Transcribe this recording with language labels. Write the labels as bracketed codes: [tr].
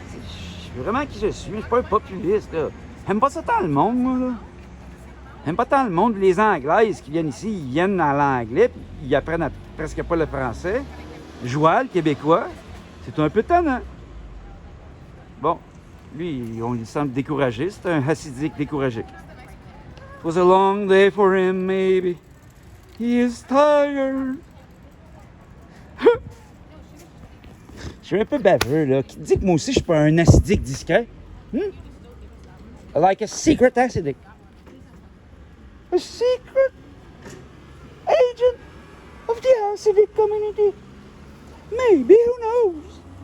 [fr] Je suis vraiment qui je suis, mais je suis pas un populiste, là. J'aime pas ça tant le monde, moi, là. J'aime pas tant le monde. Les Anglaises qui viennent ici, ils viennent à l'anglais, puis ils apprennent presque pas le français. Joël, le québécois, c'est un peu tannant. Bon, lui, il semble découragé. C'est un hassidique découragé. [en] It was a long day for him, maybe. He is tired. [fr] Je suis un peu baveux, là. Qui dit que moi aussi, je suis pas un acidique discret? [en] Like a secret acidic. A secret agent of the acidic community. Maybe, who knows?